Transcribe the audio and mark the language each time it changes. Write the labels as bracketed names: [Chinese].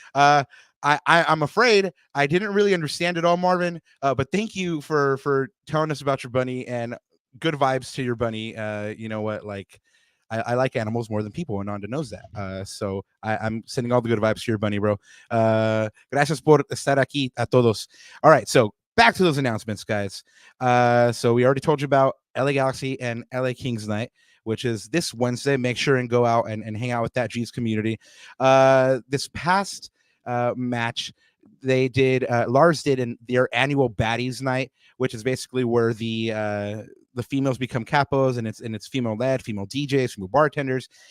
[English] I'm afraid I didn't really understand it all, Marvin, but thank you for telling us about your bunny, and good vibes to your bunny. You know what, like I like animals more than people, and Nanda knows that. So I'm sending all the good vibes to your bunny, bro. [Spanish] Gracias por estar aquí a todos. [English] All right, so back to those announcements, guys. So we already told you about LA Galaxy and LA Kings night, which is this Wednesday. Make sure and go out and hang out with that G's community. This past match, they did Lars did in their annual baddies night, which is basically where the females become capos, and it's female led, female DJs, female bartenders.